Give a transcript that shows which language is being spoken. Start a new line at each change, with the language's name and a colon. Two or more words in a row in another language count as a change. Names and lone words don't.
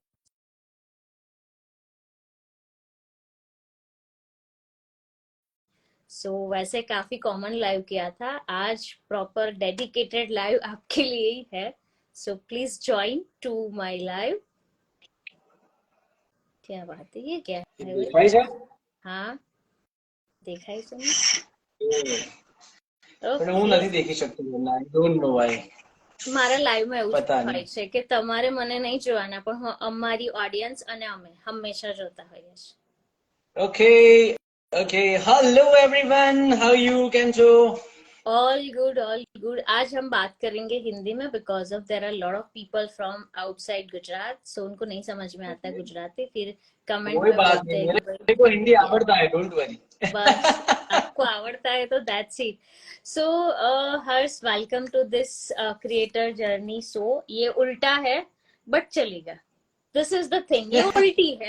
Hindi: वैसे काफी कॉमन लाइव किया था, आज प्रॉपर डेडिकेटेड लाइव आपके लिए ही है। सो
English: please join to my live.
Hindi: क्या बात है, ये क्या है भाई? भाई साहब, हाँ, देखा ही तुमने।
Gujarati: પણ હું ઓકે, નથી દેખી શકતો
English: I don't know why
Gujarati: મારા લાઈવ માં એવું જ
Hindi: पता नहीं
Gujarati: હોય છે કે તમારે મને નહીં જોવાના, પણ અમારી ઓડિયન્સ અને અમે હંમેશા જોતા હોઈએ છીએ।
English: okay okay hello everyone how you
Gujarati: કેમ છો
English: all good, all good.
Hindi: आज हम बात करेंगे हिंदी में
English: because of there are lot of people from outside Gujarat, सो
Hindi: उनको नहीं समझ में आता है गुजराती, फिर कमेंट कोई में बात बोलते नहीं हैं कि भाई मेरे को हिंदी
English: yeah,
Hindi: आवड़ता है
English: don't worry
Hindi: बस आपको आवड़ता है तो
English: that's it. सो हर्ष, welcome to this creator journey.
Hindi: सो ये उल्टा है बट चलेगा,
English: this is the thing,
Hindi: ये उल्टी है।